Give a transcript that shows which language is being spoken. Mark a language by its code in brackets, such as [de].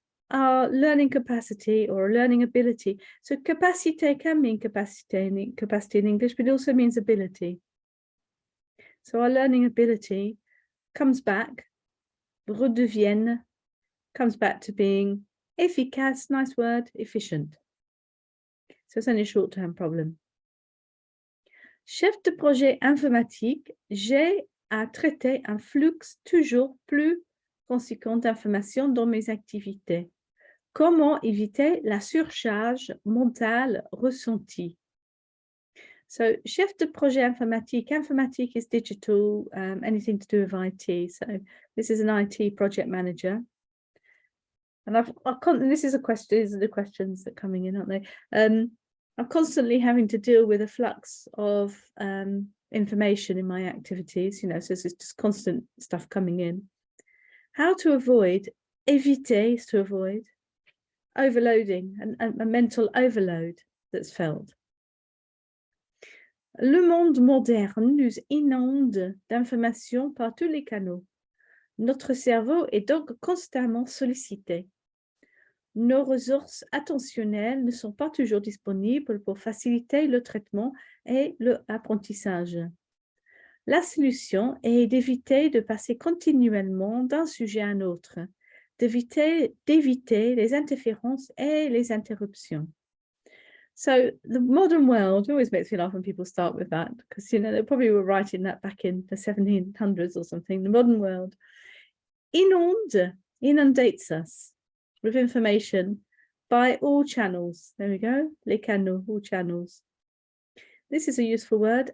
[en] Our learning capacity or learning ability. So capacité can mean capacity in English, but it also means ability. So our learning ability comes back, redevienne, comes back to being efficace, nice word, efficient. So it's only a short-term problem. [fr] Chef de projet informatique, j'ai à traiter un flux toujours plus conséquent d'informations dans mes activités. Comment éviter la surcharge mentale ressentie? So, chef de projet informatique. [en] Informatique is digital, anything to do with IT. So, this is an IT project manager. And this is a question. These are the questions that are coming in, aren't they? I'm constantly having to deal with a flux of information in my activities. You know, so it's just constant stuff coming in. How to avoid? Éviter is to avoid overloading and a mental overload that's felt. [fr] Le monde moderne nous inonde d'informations par tous les canaux. Notre cerveau est donc constamment sollicité. Nos ressources attentionnelles ne sont pas toujours disponibles pour faciliter le traitement et l'apprentissage. La solution est d'éviter de passer continuellement d'un sujet à un autre, d'éviter les interférences et les interruptions. [en] So the modern world always makes me laugh when people start with that, because, you know, they probably were writing that back in the 1700s or something. The modern world inundates us with information by all channels. There we go, les canaux, all channels. This is a useful word.